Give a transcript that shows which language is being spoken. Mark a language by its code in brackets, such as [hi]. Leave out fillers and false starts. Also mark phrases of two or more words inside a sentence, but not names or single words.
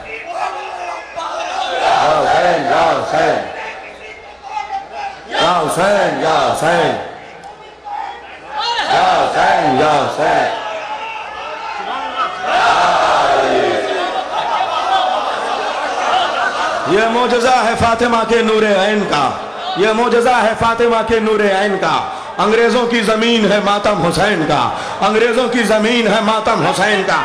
[ar] يا حسين، يا حسين، يا حسين، يا حسين، يا حسين، يا حسين. [ur] یہ معجزہ ہے فاطمہ کے نورِ عین کا، یہ معجزہ ہے فاطمہ کے نورِ عین کا. انگریزوں کی زمین ہے ماتم حسین کا، انگریزوں کی زمین ہے ماتم حسین کا.